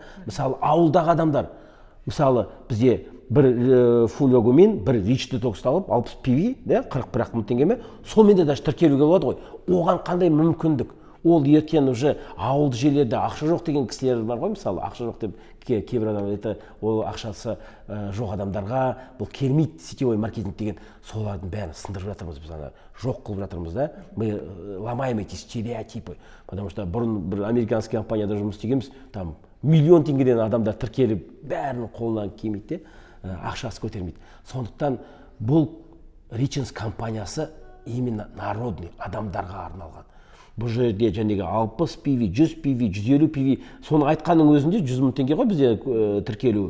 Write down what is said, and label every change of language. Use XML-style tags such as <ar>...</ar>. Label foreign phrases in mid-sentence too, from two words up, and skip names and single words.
<kk>Мысалы, ауылдағы адамдар, мысалы, бізде бір фульвокумин, бір ричи-детокс алып, 60 PV, 41 мың теңгеме, сонымен де даже тіркелуге болады ғой. Оған қандай мүмкіндік? Ол ертең уже ауылды жерлерде ақша жоқ деген кісілер бар ғой, мысалы, ақша жоқ деп кейбір адамдар, ол ақшасы жоқ адамдарға бұл келмейді,</kk> <ru>сетевой маркетинг</ru> <kk>деген, солардың бәрін сындырып жатырмыз, біз жоқ қылып жатырмыз да.</kk> <ru>Мы ломаем эти стереотипы, потому что</ru> <kk>бұрын бір американский компанияда жұмыс істегенбіз, там миллион теңгеден адамдар тіркеліп, бәрінің қолынан келмейді, ақшасы көтермейді. Сондықтан бұл Ричинс компаниясы</kk> <ru>именно народный,</ru> <kk>адамдарға арналған. Бұл жерде жәнегі 60 PV, 100 PV, 150 PV, соны айтқанның өзінде 100 мың теңге ғой бізде тіркелу.</kk>